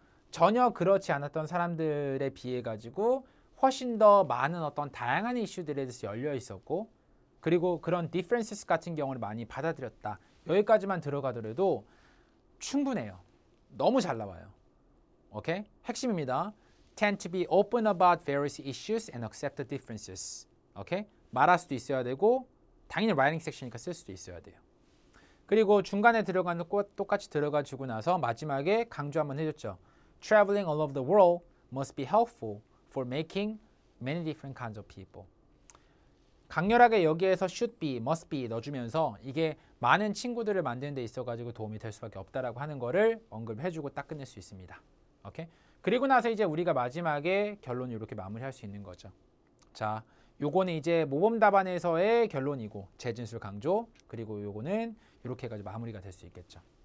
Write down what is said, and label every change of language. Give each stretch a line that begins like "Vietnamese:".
Korean: 전혀 그렇지 않았던 사람들에 비해 가지고 훨씬 더 많은 어떤 다양한 이슈들에 대해서 열려 있었고 그리고 그런 differences 같은 경우를 많이 받아들였다. 여기까지만 들어가더라도 충분해요. 너무 잘 나와요. 오케이? 핵심입니다.
English: Tend to be open about various issues and accept the differences.
Korean: 오케이? 말할 수도 있어야 되고 당연히 writing section이니까 쓸 수도 있어야 돼요. 그리고 중간에 들어가는 것 똑같이 들어가지고 나서 마지막에 강조 한번 해줬죠.
English: Traveling all over the world must be helpful for making many different kinds of people.
Korean: 강렬하게 여기에서
English: should be, must be
Korean: 넣어주면서 이게 많은 친구들을 만드는 데 있어가지고 도움이 될 수밖에 없다라고 하는 거를 언급해주고 딱 끝낼 수 있습니다. 오케이? 그리고 나서 이제 우리가 마지막에 결론을 이렇게 마무리할 수 있는 거죠. 자, 요거는 이제 모범 답안에서의 결론이고 재진술 강조 그리고 요거는 이렇게 해가지고 마무리가 될 수 있겠죠.